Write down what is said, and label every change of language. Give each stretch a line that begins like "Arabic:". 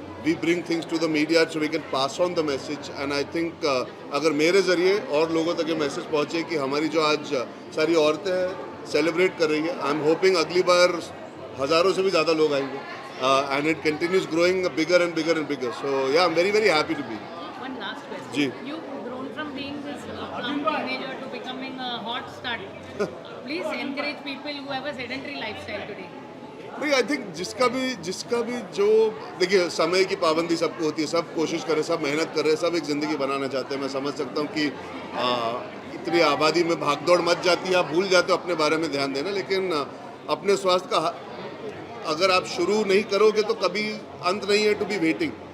English: we bring things to the media so we can pass on the message. And I think
Hindi: अगर मेरे ज़रिए और लोगों तक ये मैसेज पहुँचे कि हमारी जो आज सारी औरतें सेलिब्रेट कर रही है,
English: I am hoping
Hindi: अगली बार हज़ारों से भी ज़्यादा लोग आएंगे.
English: And it continues growing bigger and bigger and bigger. So yeah, I'm very, very happy to be here. One last question.
Hindi: Ji.
English: You've grown from being this plump teenager to becoming a hot stud. Please encourage people who have a sedentary lifestyle today.
Hindi: नहीं, I think जिसका भी जो देखिए, समय की पाबंदी सबको होती है, सब कोशिश कर रहे, सब मेहनत कर रहे, सब एक ज़िंदगी बनाना चाहते हैं. मैं समझ सकता हूँ कि इतनी आबादी में भागदौड़ मच जाती है, आप भूल जाते हो अपने बारे में ध्यान देना. लेकिन अपने स्वास्थ्य का अगर आप शुरू नहीं करोगे तो कभी अंत नहीं है
English: To be waiting.